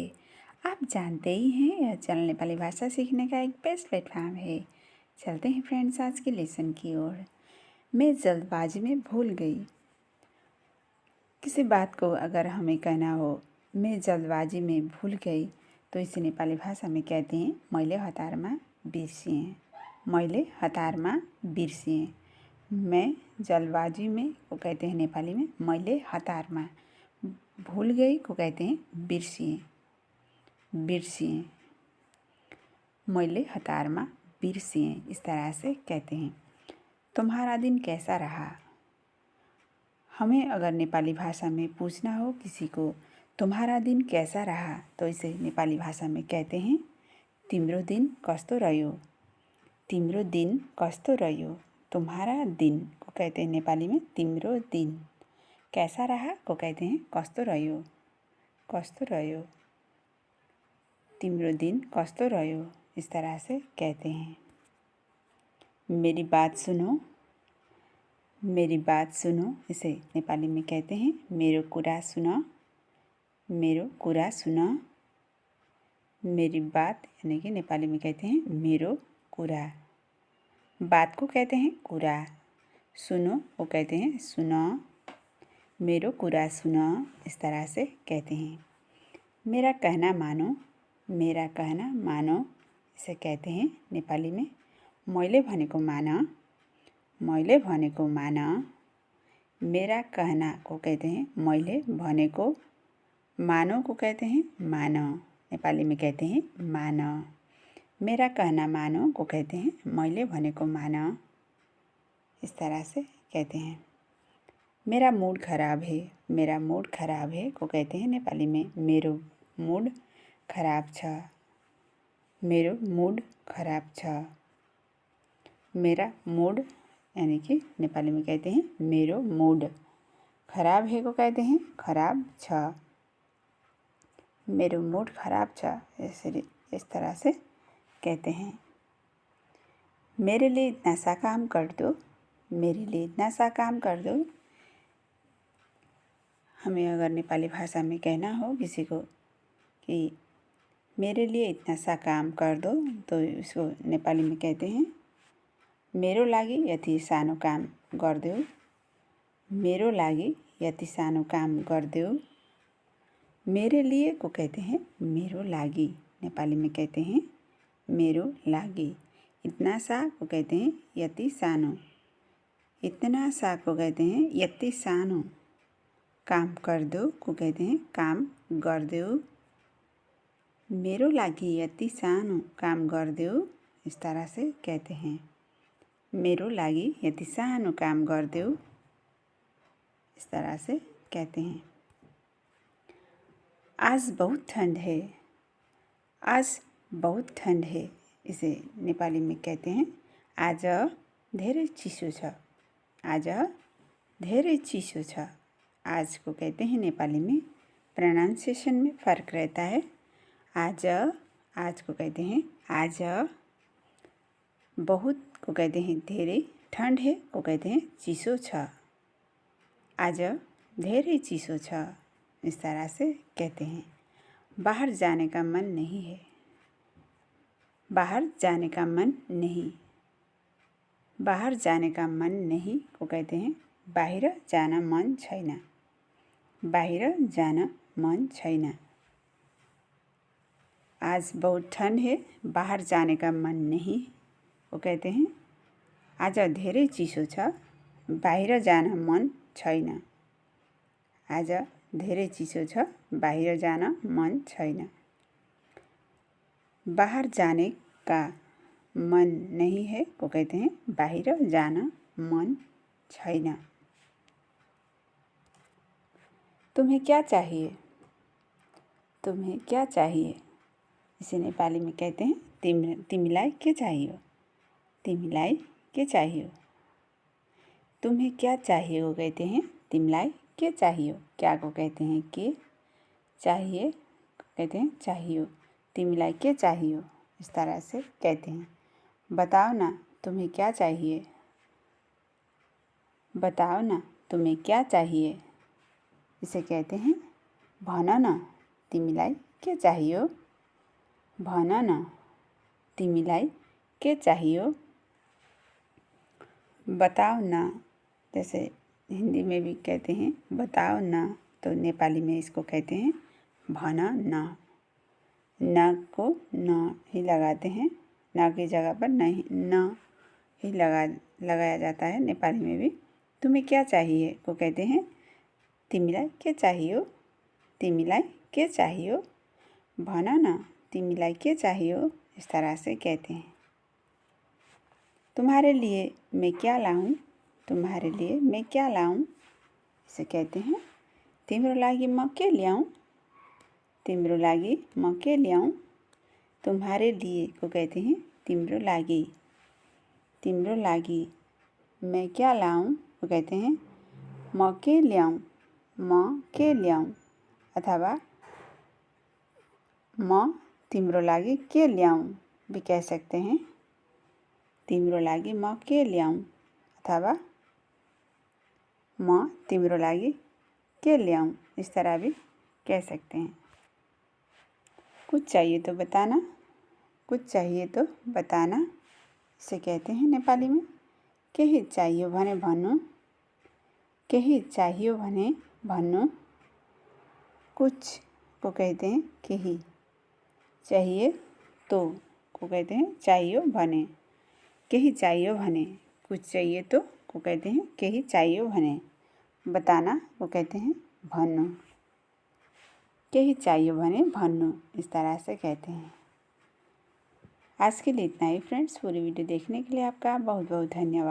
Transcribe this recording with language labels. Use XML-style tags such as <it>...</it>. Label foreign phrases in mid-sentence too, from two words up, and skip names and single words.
<hi>आप जानते ही हैं यह चैनल नेपाली भाषा सीखने का एक बेस्ट प्लेटफॉर्म है। चलते हैं फ्रेंड्स आज के लेसन की ओर। मैं जल्दबाजी में भूल गई। किसी बात को अगर हमें कहना हो मैं जल्दबाजी में भूल गई तो इसे नेपाली भाषा में कहते हैं</hi> <ne>मैले हतारमा बिर्सिएँ। मैले हतारमा बिर्सिएँ।</ne> <hi>मैं जल्दबाजी में को कहते हैं नेपाली में</hi> <ne>मैले हतारमा।</ne> <hi>भूल गई को कहते हैं बिर्सिएँ।</hi> <ne>बिर्सिएँ। मैले हतारमा बिर्सिएँ</ne> <hi>इस तरह से कहते हैं। तुम्हारा दिन कैसा रहा। हमें अगर नेपाली भाषा में पूछना हो किसी को तुम्हारा दिन कैसा रहा तो इसे नेपाली भाषा में कहते हैं</hi> <ne>तिम्रो दिन कस्तो रह्यो। तिम्रो दिन कस्तो रह्यो।</ne> <hi>तुम्हारा दिन को कहते हैं नेपाली में</hi> <ne>तिम्रो दिन।</ne> <hi>कैसा रहा को कहते हैं</hi> <ne>कस्तो रह्यो। कस्तो रह्यो। तिम्रो दिन कस्तो रह्यो</ne> <hi>इस तरह से कहते हैं। मेरी बात सुनो। मेरी बात सुनो इसे नेपाली में कहते हैं</hi> <ne>मेरो कुरा सुन। मेरो कुरा सुन।</ne> <hi>मेरी बात यानी कि नेपाली में कहते हैं</hi> <ne>मेरो कुरा।</ne> <hi>बात को कहते हैं कुरा। सुनो वो कहते हैं सुन।</hi> <ne>मेरो कुरा सुन</ne> <hi>इस तरह से कहते हैं। मेरा कहना मानो। मेरा कहना मानो इसे कहते हैं नेपाली में</hi> <ne>मैले भनेको मान। मैले भनेको मान।</ne> <hi>मेरा कहना को कहते हैं</hi> <ne>मैले भनेको।</ne> <hi>मानो को कहते हैं मान। नेपाली में कहते हैं मान। मेरा कहना मानो को कहते हैं</hi> <ne>मैले भनेको मान</ne> <hi>इस तरह से कहते हैं। मेरा मूड खराब है। मेरा मूड खराब है को कहते हैं नेपाली में</hi> <ne>मेरो मूड खराब छ। मेरो मूड खराब छ।</ne> <hi>मेरा मूड यानी कि नेपाली में कहते हैं</hi> <ne>मेरो मूड।</ne> <hi>खराब है को कहते हैं</hi> <ne>खराब छ। मेरो मूड खराब छ</ne> <hi>इस तरह से कहते हैं। मेरे लिए इतना सा काम कर दो। मेरे लिए इतना सा काम कर दो। हमें अगर नेपाली भाषा में कहना हो किसी को कि मेरे लिए इतना सा काम कर दो तो इसको नेपाली में कहते हैं</hi> <ne>मेरो लागि यति सानो काम गरिदेऊ। मेरो लागि यति सानो काम गरिदेऊ।</ne> <hi>मेरे लिए को कहते हैं</hi> <ne>मेरो लागि।</ne> <hi>नेपाली में कहते हैं</hi> <ne>मेरो लागि।</ne> <hi>इतना सा को कहते हैं</hi> <ne>यति सानो।</ne> <hi>इतना सा को कहते हैं</hi> <ne>यति सानो।</ne> <hi>काम कर दो को कहते हैं</hi> <ne>काम गरिदेऊ। मेरो लागि यति सानो काम गरिदेऊ</ne> <hi>इस तरह से कहते हैं।</hi> <ne>मेरो लागि यति सानो काम गरिदेऊ</ne> <hi>इस तरह से कहते हैं। आज बहुत ठंड है। आज बहुत ठंड है इसे नेपाली में कहते हैं</hi> <ne>आज धेरै चिसो छ। आज धेरै चिसो छ।</ne> <hi>आज को कहते हैं नेपाली में प्रोनाउंसिएशन में फ़र्क रहता है। आज आज को कहते हैं आज। बहुत को कहते हैं धेरै। ठंड है को कहते हैं</hi> <ne>चिसो छ। आज धेरै चिसो छ</ne> <hi>इस तरह से कहते हैं। बाहर जाने का मन नहीं है। बाहर जाने का मन नहीं। बाहर जाने का मन नहीं को कहते हैं</hi> <ne>बाहिर जान मन छैन। बाहिर जान मन छैन।</ne> <hi>आज बहुत ठंड है बाहर जाने का मन नहीं को कहते हैं</hi> <ne>आज धेरै चिसो छ बाहिर जान मन छैन। आज धेरै चिसो छ बाहिर जान मन छैन।</ne> <hi>बाहर जाने का मन नहीं है को कहते हैं</hi> <ne>बाहिर जान मन छैन।</ne> <hi>तुम्हें क्या चाहिए। तुम्हें क्या चाहिए इसे नेपाली में कहते हैं</hi> <ne>तिमीलाई के चाहियो। तिमीलाई के चाहियो।</ne> <hi>तुम्हें क्या चाहिए को कहते हैं</hi> <ne>तिमीलाई के चाहियो।</ne> <hi>क्या को कहते हैं के। चाहिए कहते हैं चाहियो।</hi> <ne>तिमीलाई के चाहियो</ne> <hi>इस तरह से कहते हैं। बताओ ना तुम्हें क्या चाहिए। बताओ ना तुम्हें क्या चाहिए। इसे कहते हैं</hi> <ne>भन न तिमीलाई के चाहियो। भन न तिमीलाई के चाहियो।</ne> <hi>बताओ ना, जैसे हिंदी में भी कहते हैं बताओ ना, तो नेपाली में इसको कहते हैं</hi> <ne>भन न।</ne> <hi>न को न ही लगाते हैं, न की जगह पर नहीं न ही लगाया जाता है नेपाली में भी। तुम्हें क्या चाहिए को कहते हैं</hi> <ne>तिमीलाई के चाहियो। तिमीलाई के चाहियो। भन न तिमीलाई के चाहियो।</ne> <hi>इस तरह से कहते हैं। तुम्हारे लिए मैं क्या लाऊं। तुम्हारे लिए मैं क्या लाऊं। इसे कहते हैं</hi> <ne>तिम्रो लागि म के ल्याऊं। तिम्रो लागि म के ल्याऊं।</ne> <hi>तुम्हारे लिए को कहते हैं</hi> <ne>तिम्रो लागि। तिम्रो लागि</ne> <hi>मैं क्या लाऊं को कहते हैं</hi> <ne>म के ल्याऊं। म के ल्याऊं अथवा म तिम्रो लागि के ल्याऊं</ne> <hi>भी कह सकते हैं।</hi> <ne>तिम्रो लागि म के ल्याऊं अथवा म तिम्रो लागि के ल्याऊं,</ne> <hi>इस तरह भी कह सकते हैं। कुछ चाहिए तो बताना। कुछ चाहिए तो बताना इसे कहते हैं नेपाली में</hi> <ne>केही चाहियो भने भन्नु। केही चाहियो भने भन्नु।</ne> <hi>कुछ को कहते हैं केही। चाहिए तो को कहते हैं</hi> <ne>चाहियो भने। केही चाहियो भने।</ne> <hi>कुछ चाहिए तो को कहते हैं</hi> <ne>केही चाहियो भने।</ne> <hi>बताना को कहते हैं</hi> <ne>भन्नु। केही चाहियो भने भन्नु,</ne> <hi>इस तरह से कहते हैं। आज के लिए इतना ही फ्रेंड्स। पूरी वीडियो देखने के लिए आपका बहुत बहुत धन्यवाद।</hi>